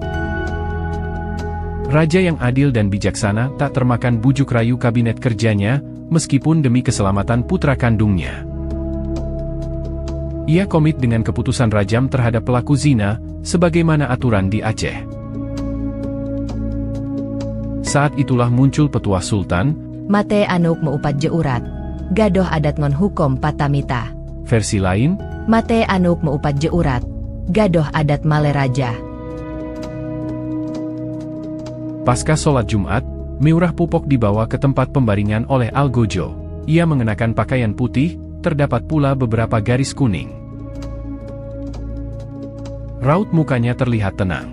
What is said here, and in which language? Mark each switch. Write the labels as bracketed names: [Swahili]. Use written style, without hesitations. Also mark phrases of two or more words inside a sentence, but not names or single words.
[Indonesian] Raja yang adil dan bijaksana tak termakan bujuk rayu kabinet kerjanya, meskipun demi keselamatan putra kandungnya. Ia komit dengan keputusan rajam terhadap pelaku zina, sebagaimana aturan di Aceh. Saat itulah muncul petuah Sultan, [Achinese] Mate anuk meupat jeurat, gadoh adat ngon hukum patamita. [Indonesian] Versi lain, [Achinese] Mate anuk meupat jeurat, gadoh adat male raja. [Indonesian] Pasca sholat Jumat, Meurah Pupok dibawa ke tempat pembaringan oleh Algojo. Ia mengenakan pakaian putih, terdapat pula beberapa garis kuning. Raut mukanya terlihat tenang.